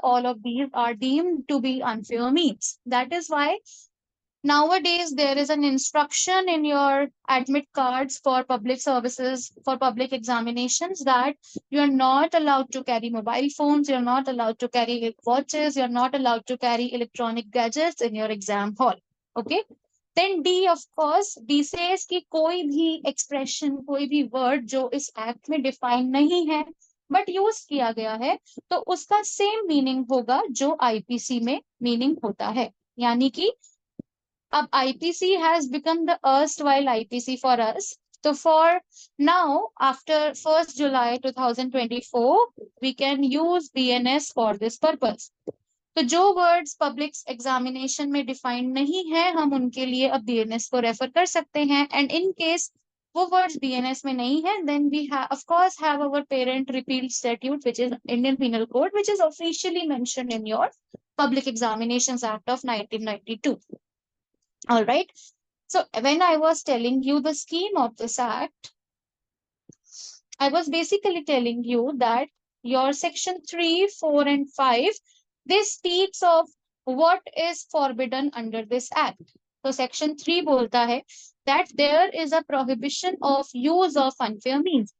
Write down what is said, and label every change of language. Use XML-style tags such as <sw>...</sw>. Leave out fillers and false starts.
<en>All of these are deemed to be unfair means. That is why nowadays there is an instruction in your admit cards for public services, for public examinations, that you are not allowed to carry mobile phones, you're not allowed to carry watches, you're not allowed to carry electronic gadgets in your exam hall. Okay. Then D, of course, D says</en> <hi>कि कोई भी expression, कोई भी word जो इस act में define नहीं है but use किया गया है, तो उसका same meaning होगा जो IPC में meaning होता है. यानी कि अब</hi> <en>IPC has become the erstwhile IPC for us. So for now, after 1st July 2024, we can use BNS for this purpose.</en> <hi>तो जो वर्ड्स पब्लिक एग्जामिनेशन में डिफाइंड नहीं है, हम उनके लिए अब बीएनएस को रेफर कर सकते हैं.</hi> <en>And in case वो words BNS में नहीं है, then we of course have our parent repeal statute which is Indian penal code, which is officially mentioned in your public examinations act of 1992. All right. So when I was telling you the scheme of this act, I was basically telling you that your section 3, 4 and 5, this speaks of what is forbidden under this act. So section 3</en> <hi>बोलता है</hi> <en>that there is a prohibition of use of unfair means.</en>